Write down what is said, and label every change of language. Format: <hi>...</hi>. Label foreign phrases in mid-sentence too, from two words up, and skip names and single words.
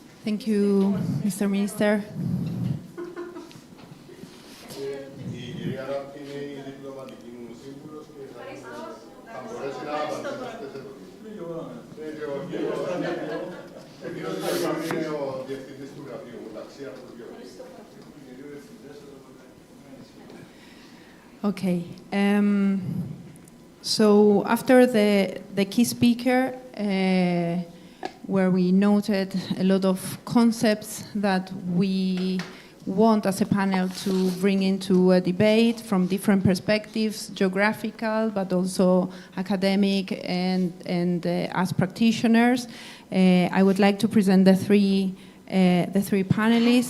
<en>Thank you, Mr. Minister.</en> <el>Η κυρία Rafti είναι η διπλωματική μου σύμβουλος και θα μπορέσει να απαντήσει αυτές τις ερωτήσεις. Εκείνος είναι ο διευθυντής του γραφείου, μεταξύ αυτών των δύο.</el> <en>Okay. So after the key speaker, where we noted a lot of concepts that we want as a panel to bring into a debate from different perspectives, geographical, but also academic and as practitioners, I would like to present the three panelists.</en>